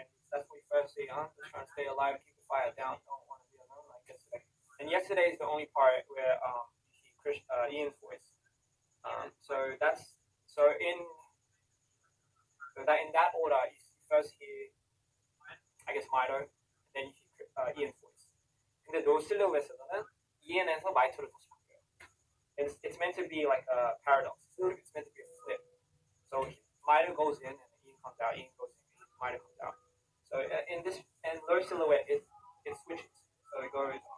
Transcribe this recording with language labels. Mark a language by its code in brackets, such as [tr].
[en] That's what we first see. I'm just trying to stay alive, keep the fire down, don't want to be alone like yesterday. And yesterday is the only part where you hear Ian's voice. So in that order, you first hear, I guess, Mito, and then you hear Ian's voice. [ko] 근데 노 실루엣에서는 Ian에서 마이토로 다시 바뀌어요. [en] It's meant to be like a paradox. It's meant to be a flip. So Mito goes in and Ian comes out. Ian goes in and Mito comes out. So in this and low silhouette, it switches. So it goes.